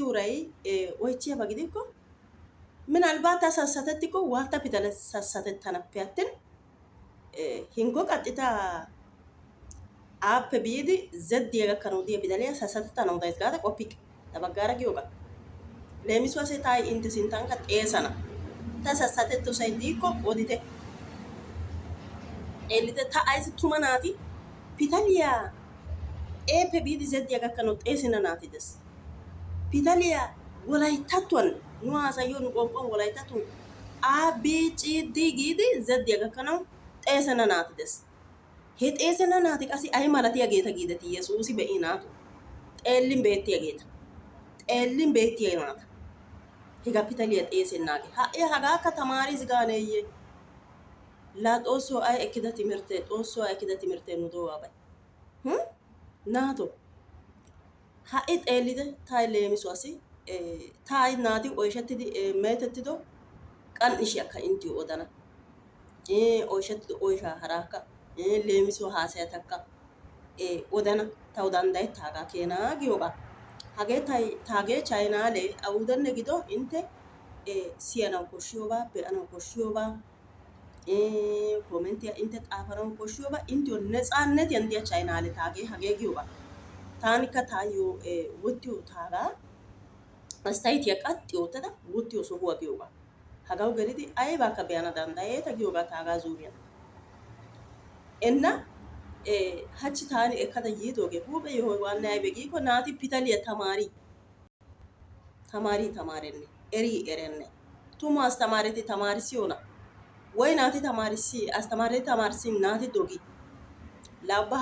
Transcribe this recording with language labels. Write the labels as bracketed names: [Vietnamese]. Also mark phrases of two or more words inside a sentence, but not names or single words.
[Wolaytta] uray oychchiyaba gidikko minalbaat ta sassatettikko waatta pitale sassatettanappe attin hinkko qaxxitaa aappe biidi zeddiya gakkanawu diya pitaliya sassatettanawu days gaada qoppikke ta baggaara giyoga leemisuwase taay intte sinttankka xeesana ta sassatettosay diikko odite xeellite ta aysi tuma naati pitaliya eeppe biidi zeddiya gakkanawu xeesina naati des pitaliya wolayttattuwan nu haasayiyoo nu qonqon wolayttattuwan a b c d giidi zeddiya gakkanawu xeesina naati des he xeesina naati qassi ay malatiyageeta giideti yesuusi be'i naatu xeellin beettiya naata hegaa pitaliya xeesennaage ha'i hagaakka tamaaris gaaneeyye laa xoossoo ay ekkida timirtte nu do'aabay naato ha'i xeellite taay leemisuwassi taay naati oyshettidi meetettido qan'ishiyakka inttiyo odana oyshettido oyshaa haraakka leemisuwa haasayatakka odana tawu danddayettaagaa keenaa giyogaa hagee taagee chaynaalee awudenne gido intte siyanawu koshshiyobaa be'anawu koshshiyobaa koomentiya intte xaafanawu koshshiyobaa inttiyo netsaannetiyan diya chaynaale taagee hagee giyogaa taanikka taayyo wottiyo taagaa astayitiya qaxxi oottada wottiyo sohuwa giyogaa hagawu gelidi aybaakka be'ana danddayeeta giyogaa taagaa zuuriyan enna hachchi taani ekkada yiidoogee huuphe yohoy waannay aybe giikko naati pitaliya tamaarenne erenne tumu astamaareti tamaarissiyona woy naati astamaareti tamaarissin naati dogi laa ubba